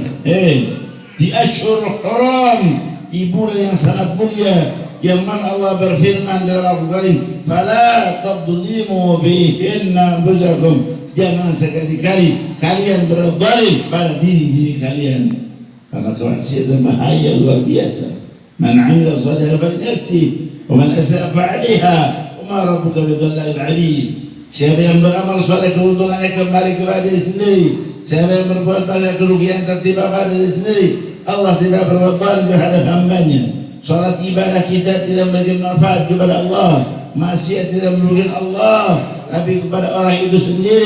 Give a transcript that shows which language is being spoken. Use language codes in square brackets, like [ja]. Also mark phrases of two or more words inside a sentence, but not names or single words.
[id] Di [ar] أشهر حرم, [id] di bulan yang sangat mulia, yang mana Allah berfirman dalam Al-Quran, [ar] "فلا تظلموا فيهن أنفسكم." [id] Jangan sekali-kali kalian berzalim pada diri kalian, karena kemaksiatan bahaya luar biasa. [ar] من عمل صالحا فلنفسه ومن أساء فعليها وما ربك بظلام للعبيد. [id] Siapa yang beramal saleh keuntungannya kembali kepada diri sendiri. Siapa yang berbuat banyak kerugian tertimpa pada diri sendiri. Allah tidak berbuat zalim terhadap hambanya. Salat ibadah kita tidak memberikan manfaat kepada Allah. Maksiat tidak merugikan Allah, tapi kepada orang itu sendiri.